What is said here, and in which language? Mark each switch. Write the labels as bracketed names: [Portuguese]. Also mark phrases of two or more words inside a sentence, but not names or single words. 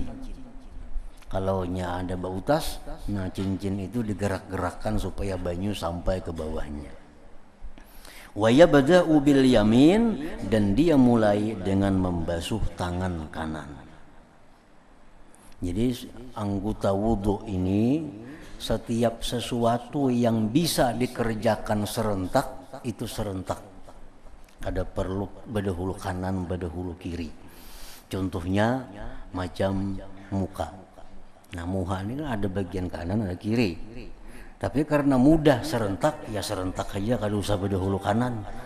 [Indonesian] Kalau ada bau tas, nah cincin itu digerak-gerakkan supaya banyu sampai ke bawahnya. [Arabic] ويبدأ باليمين, [Indonesian] dan dia mulai dengan membasuh tangan kanan. Jadi anggota wudu ini, setiap sesuatu yang bisa dikerjakan serentak, itu serentak. Ada perlu bedahulu kanan, bedahulu kiri. Contohnya macam muka. Nah, muka ini kan ada bagian kanan, ada kiri. Tapi karena mudah serentak, ya serentak aja, kalau usah bedahulu kanan.